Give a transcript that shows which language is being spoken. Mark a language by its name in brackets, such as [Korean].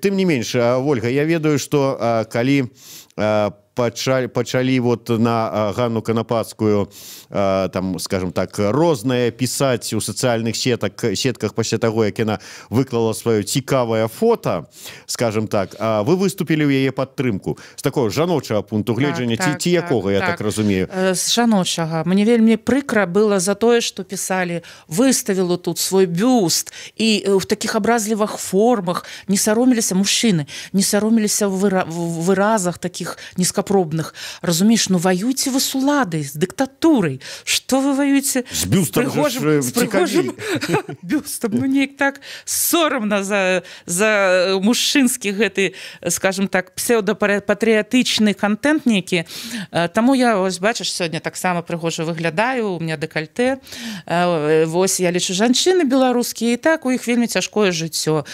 [Belarusian] Тым не менш, Вольга, я ведаю, што калі пачалі на Ганну Канапацкую там, [Russian] скажем так, [Belarusian] рознае пісаць у сацыяльных сетках пасля таго, як яна выклала сваё цікавае фото, скажем так, вы выступілі ў яе падтрымку з такого жаночага пункту гледжання, ці якога, я так разумею? З жаночага. Мне вельмі прыкра было за тое, што пісалі, выставіла тут свой бюст, і в такіх абразлівых формах не сароміліся мужчыны, не сароміліся ў выразах такіх нізкапробных. [Russian] Разумееш, воюйте вы с уладой, с диктатурой. Что вы воюете с бюстом? С пригожим бюстом. [Belarusian] Ну, неяк так соромно за мужчынскі гэты, скажем так, псевдопатрыятычны контент нейкі. Таму я, ось, бачыш, сёння таксама прыгожа выглядаю, [Russian] у меня декольте. [Belarusian] Вось, я лічу, жанчыны беларускія, і так у іх вельмі цяжкое жыццё.